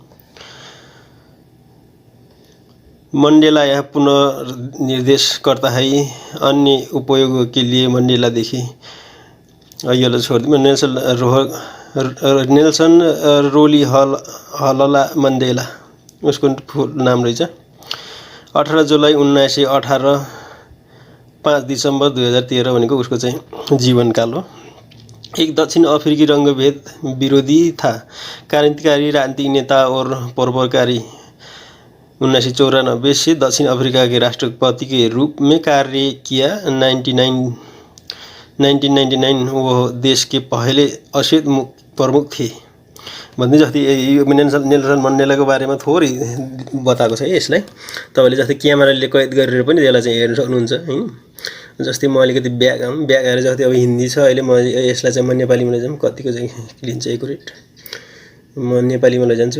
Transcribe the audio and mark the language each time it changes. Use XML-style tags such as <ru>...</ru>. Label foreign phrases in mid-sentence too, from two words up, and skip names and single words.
<hi>मण्डेला यहाँ पुनर्निर्देशकर्ता है, अन्य उपयोगों के लिए मण्डेला देखि</hi> <ne>यसलाई छोडिदिउँ। नेल्सन रोली हलला मण्डेला उसको फुल नाम रहेछ। 18 जुलाई 1918, 5 दिसम्बर 2013 भनेको उसको चाहिँ जीवनकाल हो।</ne> <hi>एक दक्षिण अफ्रीकी रंगभेद विरोधी था, क्रांतिकारी राजनीतिक नेता और परोपकारी। 1994 से दक्षिण अफ्रीका के राष्ट्रपति के रूप में कार्य किया। 1999 वो देश के पहले अश्वेत प्रमुख थे भन्ने।</hi> <ne>जस्तै नेल्सन मण्डेलाको बारेमा थोरै बताएको छ यसलाई। तपाईले जस्तै क्यामेराले कैद गरेर पनि यसलाई चाहिँ हेर्न सक्नुहुन्छ हैन। जस्तै म अलिकति ब्याक आएर जस्तै अब हिन्दी छ, अहिले म यसलाई चाहिँ म नेपालीमा लैजाउँ, कतिको चाहिँ लिन्छ एकुरेट, म नेपालीमा लैजान्छु।</ne>